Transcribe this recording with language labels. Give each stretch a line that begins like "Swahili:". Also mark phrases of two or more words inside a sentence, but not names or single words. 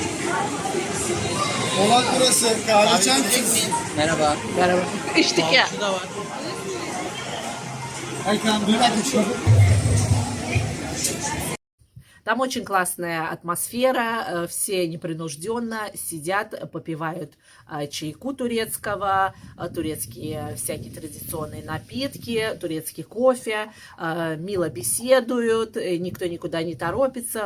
Turkish: Polat burası. Kahve içer misiniz? Merhaba. Merhaba. İçtik ya. Şu da var. Erkan bir dakika.
Russian: Там очень классная атмосфера, все непринужденно сидят, попивают чайку турецкого, турецкие всякие традиционные напитки, турецкий кофе, мило беседуют, никто никуда не торопится.